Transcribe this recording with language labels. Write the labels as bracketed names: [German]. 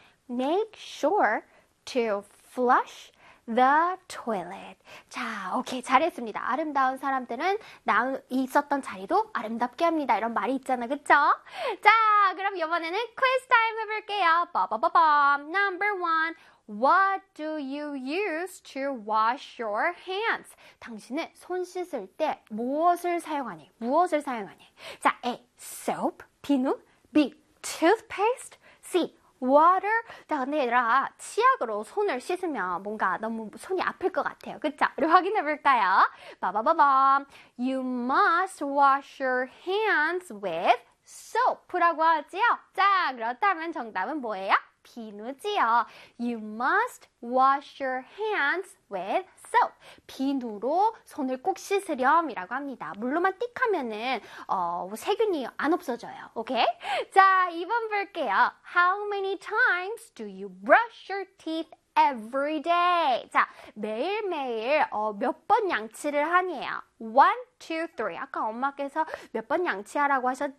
[English] Make sure to flush the toilet. [Korean] 자, 오케이. 잘했습니다. 아름다운 사람들은 나 있었던 자리도 아름답게 합니다. 이런 말이 있잖아. 그쵸? 자, 그럼 이번에는 퀴즈 타임 해볼게요. [English] 빠바바밤. Number one. What do you use to wash your hands? [Korean] 당신은 손 씻을 때 무엇을 사용하니? 무엇을 사용하니? 자, A. Soap. 비누. B. Toothpaste. C. Water. 자, 근데 얘들아, 치약으로 손을 씻으면 뭔가 너무 손이 아플 것 같아요. 그쵸? 우리 확인해 볼까요? 바바바밤. [English] You must wash your hands with soap라고 하지요? [Korean] 자, 그렇다면 정답은 뭐예요? 비누지요. [English] You must wash your hands with soap. [Korean] 비누로 손을 꼭 씻으렴 이라고 합니다. 물로만 띡 하면은 세균이 안 없어져요. 오케이? 자, 2번 볼게요. [English] How many times do you brush your teeth every day? [Korean] 자, 매일매일 몇 번 양치를 하니에요? 1, 2, 3. 아까 엄마께서 몇 번 양치하라고 하셨죠?